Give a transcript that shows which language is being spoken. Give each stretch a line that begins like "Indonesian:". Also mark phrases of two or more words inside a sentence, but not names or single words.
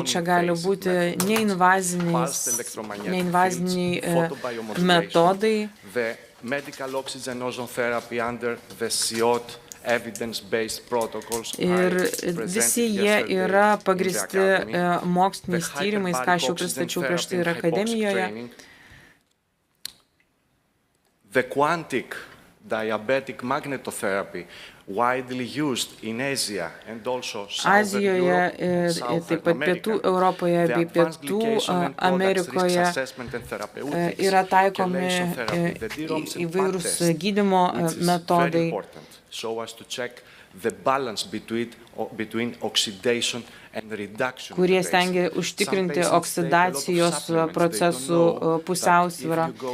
Lithuanian: Čia gali būti neinvaziniai metodai, ir visi jie yra pagristi moksliniais tyrimais, ką aš jau pristačiau prieš tai ir akademijoje.
English: The quantic diabetic magnetotherapy widely used in Asia and also
Lithuanian: Azijoje ir taip pat Pietų Europoje bei Pietų Amerikoje yra taikomi įvairūs gydymo metodai, kurie stengia užtikrinti oksidacijos procesų pusiausvyrą.